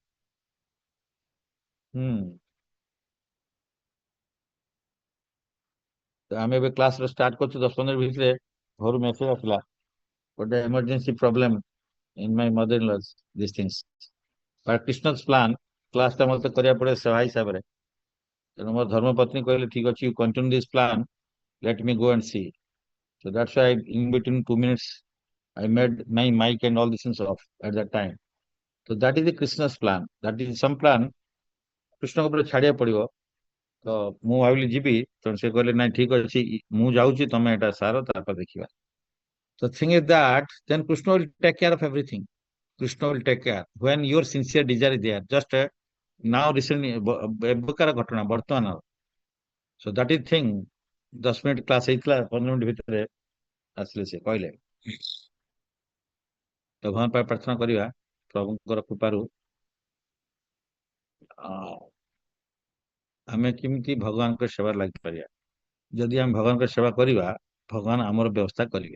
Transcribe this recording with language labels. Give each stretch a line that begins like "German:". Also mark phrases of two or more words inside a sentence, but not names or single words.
Odia: ହୁଁ, ତ ଆମେ ଏବେ
English: class start
Odia: କରୁଛୁ, 10-15 ଭିତରେ ଘରୁ ମେସେଜ ଆସିଲା, ଗୋଟେ
English: emergency problem in my mother in law, this things. but Krishna's plan,
Odia: କ୍ଲାସଟା ମତେ କରିବାକୁ ପଡେ ସେବା ହିସାବରେ। ତେଣୁ ମୋ ଧର୍ମପତ୍ନୀ କହିଲେ ଠିକ ଅଛି,
English: you continue this plan, let me go and see. So that's why in between 2 minutes, I made my mic and all these things off at that time. So that is the Krishna's plan. That is some plan.
Odia: କୃଷ୍ଣଙ୍କ ଉପରେ ଛାଡିବାକୁ ପଡିବ। ତ ମୁଁ ଭାବିଲି ଯିବି, ତେଣୁ ସେ କହିଲେ ନାଇଁ ଠିକ ଅଛି, ମୁଁ ଯାଉଛି, ତମେ ଏଟା ସାର, ତାପରେ ଦେଖିବା।
English: So thing is that then Krishna will take care of everything. Krishna will take care when your sincere desire is there. Just now recently
Odia: ଏବେକାର ଘଟଣା ବର୍ତ୍ତମାନର।
English: So that is thing,
Odia: 10 ମିନିଟ କ୍ଲାସ ହେଇଥିଲା, 15 ମିନିଟ ଭିତରେ ଆସିଲେ ସେ କହିଲେ। ତ ଭଗବାନ ପାଇଁ ପ୍ରାର୍ଥନା କରିବା, ପ୍ରଭୁଙ୍କର କୃପାରୁ ଆମେ କେମିତି ଭଗବାନଙ୍କ ସେବାରେ ଲାଗିପାରିବା। ଯଦି ଆମେ ଭଗବାନଙ୍କ ସେବା କରିବା, ଭଗବାନ ଆମର ବ୍ୟବସ୍ଥା କରିବେ।